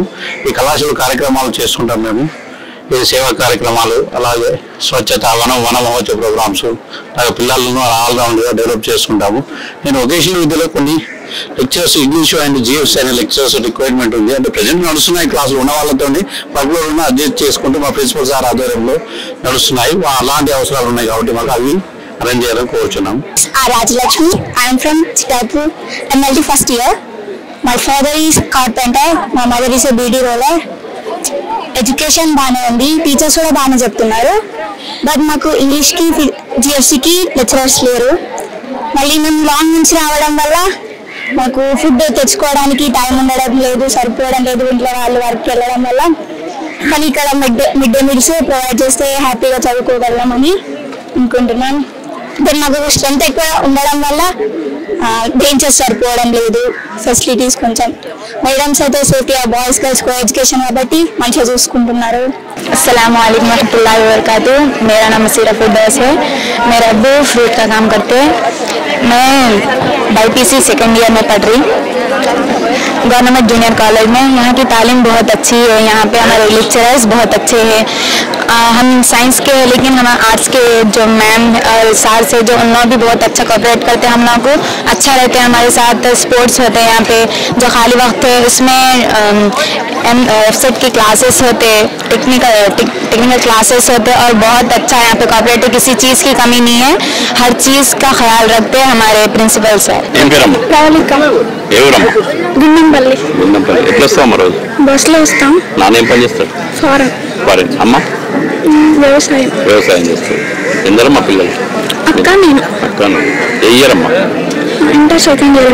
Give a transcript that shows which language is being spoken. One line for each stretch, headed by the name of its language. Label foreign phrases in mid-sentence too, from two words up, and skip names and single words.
Telugu: ఈ కళాశాల కార్యక్రమాలు చేసుకుంటాం మేము, ఈ సేవా కార్యక్రమాలు, అలాగే స్వచ్ఛత, వన మహోత్సవ ప్రోగ్రామ్స్, అలాగే పిల్లలను ఆల్రౌండ్గా డెవలప్ చేసుకుంటాము. నేను వొకేషనల్ విద్యలో కొన్ని లెక్చరర్స్
English: English and GFS
Telugu: అనే
English: lecturers requirement
Telugu: ఉంది. అంటే ప్రజెంట్ నడుస్తున్నాయి క్లాసులు ఉన్న వాళ్ళతో పబ్లో ఉన్న అడ్జస్ట్ చేసుకుంటూ మా ప్రిన్సిపల్ సార్ ఆధ్వర్యంలో నడుస్తున్నాయి. అలాంటి అవసరాలు ఉన్నాయి కాబట్టి మాకు అవి అరేంజ్ చేయాలని కోరుచున్నాం.
English: Rajlakshmi, I am from Chitapur, MLT first year. My father is carpenter, my mother is a BD roller.
Telugu: ఎడ్యుకేషన్ బాగానే ఉంది, టీచర్స్ కూడా బాగానే చెప్తున్నారు. బట్ మాకు ఇంగ్లీష్కి జిఎఫ్సికి లెక్చరర్స్ లేరు. మళ్ళీ మేము లాంగ్ నుంచి రావడం వల్ల మాకు ఫుడ్ తెచ్చుకోవడానికి టైం ఉండడం లేదు, సరిపోవడం లేదు, ఇంట్లో వాళ్ళు వర్క్కి వెళ్ళడం వల్ల. కానీ ఇక్కడ
English: mid day meals provide
Telugu: చేస్తే హ్యాపీగా చదువుకోగలమని అనుకుంటున్నాను. దెన్ మాకు స్ట్రెంత్ ఎక్కువ ఉండడం వల్ల బెంచెస్ సరిపోవడం లేదు, ఫెసిలిటీస్ కొంచెం. మేడమ్స్ అయితే సేఫ్టీగా
English: boys girls co education
Telugu: కాబట్టి మంచిగా చూసుకుంటున్నారు.
Arabic: السلام عليكم رحمة الله و بركاته.
Hindi: मेरा नाम मसीरा फिरदौस है। मेरे अब्बू फ्रूट का काम करते हैं। मैं
English: BiPC second year
Hindi: में पढ़ रही
English: government junior college
Hindi: में। यहाँ की तालीम बहुत अच्छी है, यहाँ पे हमारे लेक्चरर्स बहुत अच्छे हैं। हम साइंस के हैं लेकिन हम आर्ट्स के जो मैम और सर से जो उन लोग भी बहुत अच्छा कोऑपरेट करते हैं, हम लोग को अच्छा रहते हैं हमारे साथ। स्पोर्ट्स होते हैं यहाँ पे, जो खाली वक्त है उसमें एफसेट की क्लासेस होते,
English: technical classes
Hindi: होते और बहुत अच्छा यहाँ पे कोऑपरेटिव, किसी चीज़ की कमी नहीं है, हर चीज़ का ख्याल रखते हैं हमारे
English: principal sir.
Telugu: బస్లో వస్తాం. వ్యవసాయం చేస్తారు. ఎందరమ్మా పిల్లలు? అక్క నేను. అక్క ఏ ఇయర్ అమ్మా?
English: Inter second year